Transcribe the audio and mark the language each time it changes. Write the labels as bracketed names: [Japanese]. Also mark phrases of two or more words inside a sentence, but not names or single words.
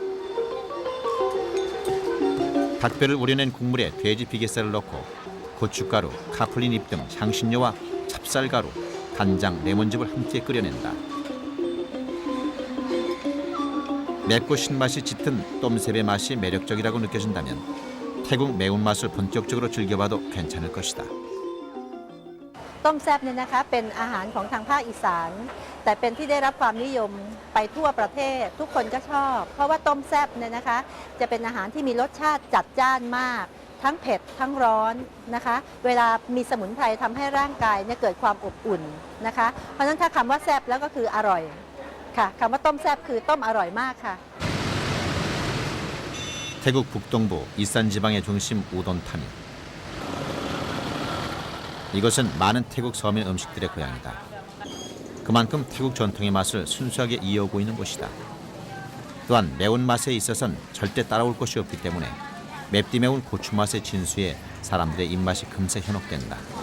[Korean] 닭뼈를 우려낸 국물에 돼지 비계살을 넣고 고춧가루, 카플린 잎 등 향신료와 찹쌀가루, 간장, 레몬즙을 함께 끓여낸다. 맵고 신맛이 짙은 똠셉의 맛이 매력적이라고 느껴진다면 태국 매운맛을 본격적으로 즐겨봐도 괜찮을 것이다. [Thai] ต้มแซ่บเนี่ยนะคะเป็นอาหารของทางภาคอีสานแต่เป็นที่ได้รับความนิยมไปทั่วประเทศทุกคนก็ชอบเพราะว่าต้มแซ่บเนี่ยนะคะจะเป็นอาหารที่มีรสชาติจัดจ้านมากทั้งเผ็ดทั้งร้อนนะคะเวลามีสมุนไพรทำให้ร่างกายเนี่ยเกิดความอบอุ่นนะคะเพราะฉะนั้นถ้าคำว่าแซ่บแล้วก็คืออร่อยค่ะคำว่าต้มแซ่บคือต้มอร่อยมากค่ะ [Korean] 태국 북동부 이산 지방의 중심 우돈타민. 이것은 많은 태국 서민 음식들의 고향이다. 그만큼 태국 전통의 맛을 순수하게 이어오고 있는 곳이다. 또한 매운맛에 있어서는 절대 따라올 것이 없기 때문에 맵디 매운 고추맛의 진수에 사람들의 입맛이 금세 현혹된다.